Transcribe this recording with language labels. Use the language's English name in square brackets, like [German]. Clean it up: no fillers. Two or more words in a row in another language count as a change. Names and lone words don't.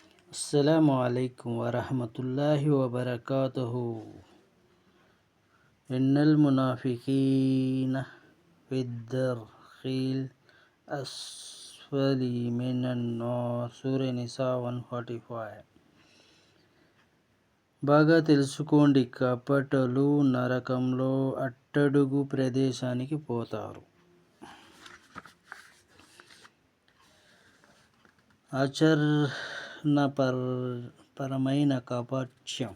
[Arabic] السلام عليكم ورحمة الله وبركاته. إن المنافقين في الدرك الأسفل من النار. [Telugu] సూర నిసా 145. బాగా తెలుసుకోండి, కపటలు నరకంలో అట్టడుగు ప్రదేశానికి పోతారు. ఆచరణపరమైన కపట్యం.